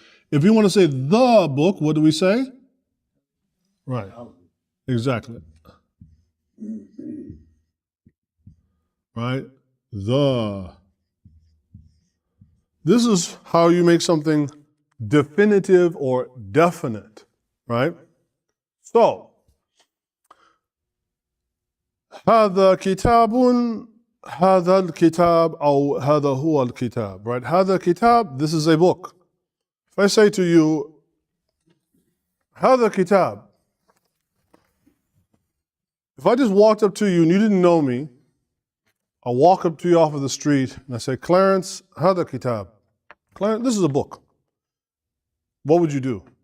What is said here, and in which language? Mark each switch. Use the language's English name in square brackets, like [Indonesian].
[English] If you want to say the book, what do we say? Right, exactly. Right? This is how you make something definitive or definite, right? [Arabic] So, هذا كتاب هذا الكتاب أو هذا هو الكتاب, right? هذا كتاب, [English] this is a book. If I say to you, هذا كتاب, if I just walked up to you and you didn't know me, I walk up to you off of the street and I say, Clarence, هذا كتاب. Clarence, this is a book. What would you do?